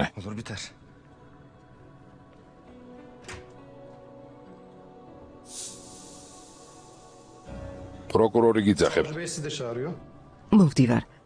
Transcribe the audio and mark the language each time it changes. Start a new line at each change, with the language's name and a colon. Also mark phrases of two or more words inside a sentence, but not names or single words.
Turkish: Olur biter.
Georgian: პროკურორი გიძახებთ.
Turkish: Bey sizi de çağırıyor.
Georgian: მოვდივარ.